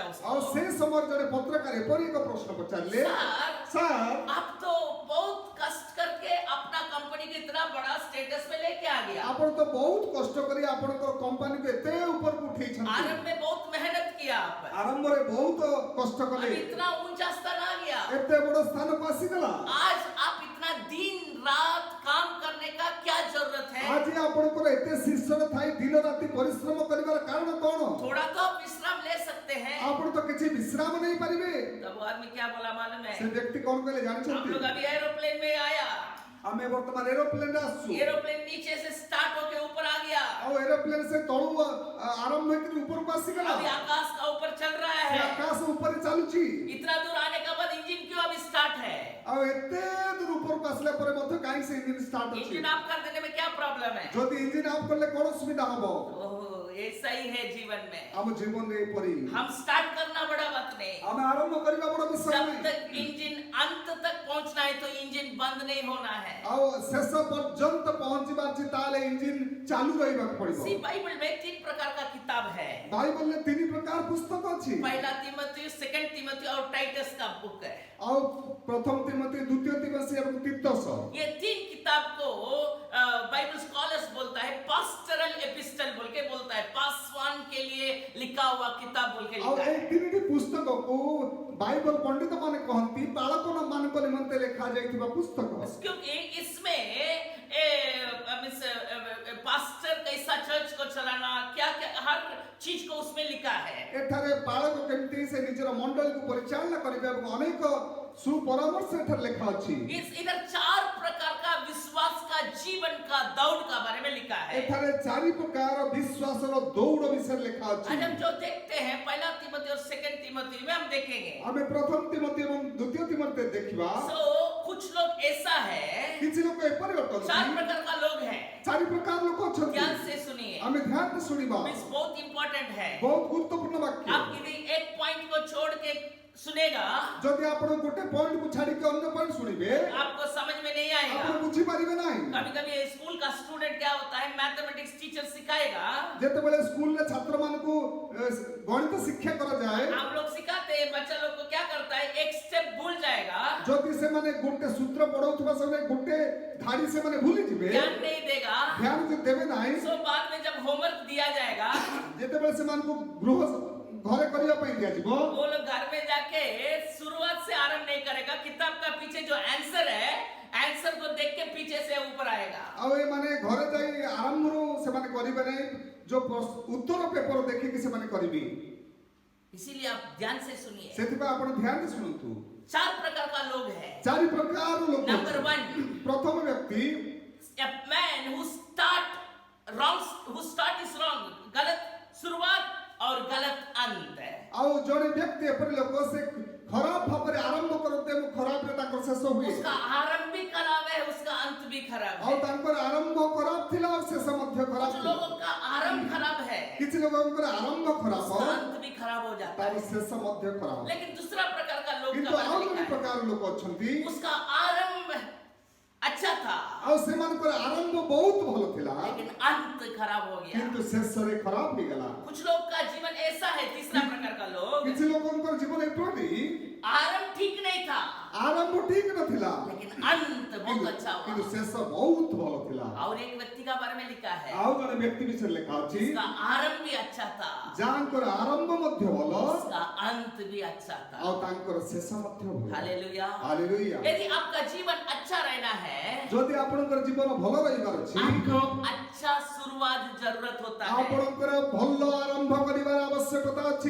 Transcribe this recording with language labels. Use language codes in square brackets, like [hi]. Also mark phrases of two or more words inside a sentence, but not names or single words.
[or] ଆଉ [hi] उसको, [or] ସେ ସମୟରେ ଜଣେ ପତ୍ରକାର ଏପରି ଏକ ପ୍ରଶ୍ନ ପଚାରିଲେ, ସାର୍ [hi] आप तो बहुत कष्ट करके अपना कंपनी को इतना बड़ा स्टेटस में लेके आ गया, [or] ଆପଣ ତ ବହୁତ କଷ୍ଟ କରି ଆପଣଙ୍କର କମ୍ପାନୀକୁ ଏତେ ଉପରକୁ ଉଠେଇଛନ୍ତି, [hi] आरंभ में बहुत मेहनत किया आप, [or] ଆରମ୍ଭରେ ବହୁତ କଷ୍ଟ [hi] अब [or] କଲେ, [hi] इतना ऊंचा स्तर आ गया, [or] ଏତେ ବଡ଼ ସ୍ଥାନକୁ ଆସିଗଲା। [hi] आज आप इतना दिन रात काम करने का क्या जरूरत है? [or] ଆଜି ଆପଣଙ୍କର ଏତେ ଶୀର୍ଷରେ ଥାଇ ଦିନ ରାତି ପରିଶ୍ରମ କରିବାର କାରଣ କଣ? [hi] थोड़ा तो आप विश्राम ले सकते हैं। [or] ଆପଣ ତ କିଛି ବିଶ୍ରାମ ନେଇପାରିବେ। [hi] तब वो आदमी क्या बोला मालूम [or] ସେ [hi] है? [or] ବ୍ୟକ୍ତି କଣ କହିଲେ [hi] हम [or] ଜାଣିଛନ୍ତି? [hi] लोग अभी एरोप्लेन में आया, [or] ଆମେ ବର୍ତ୍ତମାନ ଏରୋପ୍ଲେନରେ ଆସୁଛୁ, [hi] एरोप्लेन नीचे से स्टार्ट होके ऊपर आ गया, [or] ଆଉ ଏରୋପ୍ଲେନ ସେ ତଳୁ ଆରମ୍ଭ ହେଇକି ଉପରକୁ ଆସିଗଲା। [hi] अभी आकाश का ऊपर चल रहा [or] ସେ [hi] है, [or] ଆକାଶ ଉପରେ ଚାଲୁଛି। [hi] इतना दूर आने के बाद इंजन क्यों अभी स्टार्ट है? [or] ଆଉ ଏତେ ଦୂର ଉପରକୁ ଆସିଲା ପରେ ମଧ୍ୟ କାହିଁ ସେ [en] engine start [or] ଅଛି? [en] engine off [hi] कर देने में क्या प्रॉब्लम है? [or] ଯଦି [en] engine off [or] କଲେ କଣ ସୁବିଧା ହବ? [hi] ओह, ऐसा ही है जीवन में। [or] ଆମ ଜୀବନରେ ଏପରି [hi] हम स्टार्ट करना बड़ा बात नहीं, [or] ଆମେ ଆରମ୍ଭ କରିବା ବଡ ବିଷୟ [hi] जब [or] ନାହିଁ। [hi] तक इंजन अंत तक पहुंचना है तो इंजन बंद नहीं होना है। [or] ଆଉ ଶେଷ ପର୍ଯ୍ୟନ୍ତ ପହଞ୍ଚିବାର ଅଛି, ତାହେଲେ ଇଞ୍ଜିନ ଚାଲୁ ରହିବାକୁ ପଡିବ। [hi] सी बाइबल में 3 प्रकार का किताब है, [or] ବାଇବଲରେ 3 ପ୍ରକାର ପୁସ୍ତକ ଅଛି। [hi] पहला तिमोथी, सेकंड तिमोथी और टाइटस का बुक है। [or] ଆଉ ପ୍ରଥମ ତିମୋଥୀ, ଦ୍ୱିତୀୟ ତିମୋଥୀ ଏବଂ ତିତସ, [hi] ये 3 किताब को [en] Bible scholars [hi] बोलता है [en] pastoral epistle [hi] बोल के बोलता है, पासवान के लिए लिखा हुआ किताब बोल के [or] ଆଉ [hi] लिखा [or] ଏଇ [hi] है। [or] 3ଟି पुस्तकକୁ ବାଇବଲ ପଣ୍ଡିତ ମାନେ କହନ୍ତି ପାଳକ ମାନଙ୍କ ନିମନ୍ତେ ଲେଖା ଯାଇଥିବା ପୁସ୍ତକ। [hi] क्योंकि इसमें पास्टर कैसा चर्च को चलाना, क्या क्या हर चीज को उसमें लिखा है। [or] ଏଠାରେ ପାଳକ କେମିତି ସେ ନିଜର ମଣ୍ଡଳୀକୁ ପରିଚାଳନା କରିବେ ଏବଂ ଅନେକ ସୁପରାମର୍ଶ ଏଠାରେ ଲେଖା ଅଛି। [hi] इधर 4 प्रकार का विश्वास का जीवन का दौड़ का बारे में लिखा है। [or] ଏଠାରେ 4 ପ୍ରକାର ବିଶ୍ୱାସର ଦୌଡ଼ ବିଷୟରେ ଲେଖା ଅଛି। [hi] आज हम जो देखते हैं पहला तिमोथी और सेकंड तिमोथी में हम देखेंगे। [or] ଆମେ ପ୍ରଥମ ତିମୋଥୀ ଏବଂ ଦ୍ୱିତୀୟ ତିମୋଥୀ ଦେଖିବା। [hi] सो कुछ लोग ऐसा है, [or] କିଛି ଲୋକ ଏପରି [hi] 4 [or] ଅଟନ୍ତି, [hi] प्रकार का लोग हैं। [or] 4 ପ୍ରକାର ଲୋକ ଅଛନ୍ତି। [hi] ध्यान से सुनिए, [or] ଆମେ ଧ୍ୟାନରେ ଶୁଣିବା, [hi] मिस बहुत इंपॉर्टेंट है। [or] ବହୁତ ଗୁରୁତ୍ୱପୂର୍ଣ୍ଣ ବାକ୍ୟ। [hi] आप यदि एक पॉइंट को छोड़ के सुनेगा [or] ଯଦି ଆପଣ ଗୋଟେ ପଏଣ୍ଟକୁ ଛାଡିକି ଅନ୍ୟ ପଏଣ୍ଟ ଶୁଣିବେ, [hi] आपको समझ में नहीं [or] ଆପଣ [hi] आएगा। [or] ବୁଝିପାରିବେ ନାହିଁ। [hi] कभी कभी स्कूल का स्टूडेंट क्या होता है, [en] mathematics teacher [hi] सिखाएगा, [or] ଯେତେବେଳେ ସ୍କୁଲରେ ଛାତ୍ରମାନଙ୍କୁ ଗଣିତ ଶିକ୍ଷା କରାଯାଏ, [hi] हम लोग सिखाते हैं, बच्चा लोग को क्या करता है, एक स्टेप भूल जाएगा, [or] ଯଦି ସେମାନେ ଗୋଟେ ସୂତ୍ର ପଢଉଥିବା ସମୟରେ ଗୋଟେ ଧାଡି ସେମାନେ ଭୁଲିଯିବେ, [hi] ध्यान नहीं देगा। [or] ଧ୍ୟାନ ଯଦି ଦେବେ ନାହିଁ, [hi] सो बाद में जब होमवर्क दिया जाएगा, [or] ଯେତେବେଳେ ସେମାନଙ୍କୁ ଗୃହ ଘରେ କରିବା ପାଇଁ ଦିଆଯିବ, [hi] वो लोग घर में जाके शुरुआत से आरंभ नहीं करेगा, किताब का पीछे जो आंसर है आंसर को देख के पीछे से ऊपर आएगा। [or] ଆଉ ଏମାନେ ଘରେ ଯାଇ ଆରମ୍ଭରୁ ସେମାନେ କରିବେ ନାହିଁ, ଯୋଉ ଉତ୍ତର ପେପର ଦେଖିକି ସେମାନେ କରିବେ। [hi] इसीलिए आप ध्यान से सुनिए। [or] ସେଥିପାଇଁ ଆପଣ ଧ୍ୟାନ ଦେଇ ଶୁଣନ୍ତୁ। [hi] 4 प्रकार का लोग है। [or] 4 ପ୍ରକାର ଲୋକ। [hi] नंबर 1, [or] ପ୍ରଥମ ବ୍ୟକ୍ତି, [en] a man who start is wrong, [hi] गलत शुरुआत और गलत अंत है। [or] ଆଉ ଜଣେ ବ୍ୟକ୍ତି ଏପରି ଲୋକ ସେ ଖରାପ ଭାବରେ ଆରମ୍ଭ କରନ୍ତି ଏବଂ ଖରାପରେ ତାଙ୍କର ଶେଷ ହୁଏ। [hi] उसका आरंभ भी खराब है, उसका अंत भी खराब [or] ଆଉ [hi] है। [or] ତାଙ୍କର ଆରମ୍ଭ ଖରାପ ଥିଲା ଆଉ ଶେଷ ମଧ୍ୟ ଖରାପ [hi] कुछ [or] ଥିଲା। [hi] लोगों का आरंभ खराब है, [or] କିଛି ଲୋକଙ୍କର ଆରମ୍ଭ ଖରାପ, [hi] उसका अंत भी खराब हो जाता [or] ତାର [hi] है। [or] ଶେଷ ମଧ୍ୟ ଖରାପ। [hi] लेकिन दूसरा प्रकार का लोग [or] କିନ୍ତୁ [hi] का [or] ଆଉ [hi] बारे [or] ଜଣେ [hi] में लिखा [or] ପ୍ରକାର ଲୋକ ଅଛନ୍ତି, [hi] है, उसका आरंभ अच्छा था [or] ଆଉ ସେମାନଙ୍କର ଆରମ୍ଭ ବହୁତ ଭଲ ଥିଲା [hi] लेकिन अंत खराब हो गया। [or] କିନ୍ତୁ ଶେଷରେ ଖରାପ ହେଇଗଲା। [hi] कुछ लोग का जीवन ऐसा है, तीसरा प्रकार का लोग, [or] କିଛି ଲୋକଙ୍କର ଜୀବନ ଏପରି [hi] आरंभ ठीक नहीं था [or] ଆରମ୍ଭ ଠିକ ନଥିଲା [hi] लेकिन अंत बहुत अच्छा [or] କିନ୍ତୁ [hi] हुआ। [or] ଶେଷ ବହୁତ ଭଲ ଥିଲା। [hi] और एक व्यक्ति का बारे में लिखा है, [or] ଆଉ ଜଣେ ବ୍ୟକ୍ତି ବିଷୟରେ ଲେଖା ଅଛି, [hi] उसका आरंभ भी अच्छा था, [or] ଯାହାଙ୍କର ଆରମ୍ଭ ମଧ୍ୟ ଭଲ [hi] उसका अंत भी अच्छा था। [or] ଆଉ ତାଙ୍କର ଶେଷ ମଧ୍ୟ ଭଲ। [hi] हालेलुया। [or] ହାଲେଲୁୟା। [hi] यदि आपका जीवन अच्छा रहना है, [or] ଯଦି ଆପଣଙ୍କର ଜୀବନ ଭଲ ରହିବାର ଅଛି, [hi] आपको अच्छा शुरुआत जरूरत होता है। [or] ଆପଣଙ୍କର ଭଲ ଆରମ୍ଭ କରିବାର ଆବଶ୍ୟକତା ଅଛି।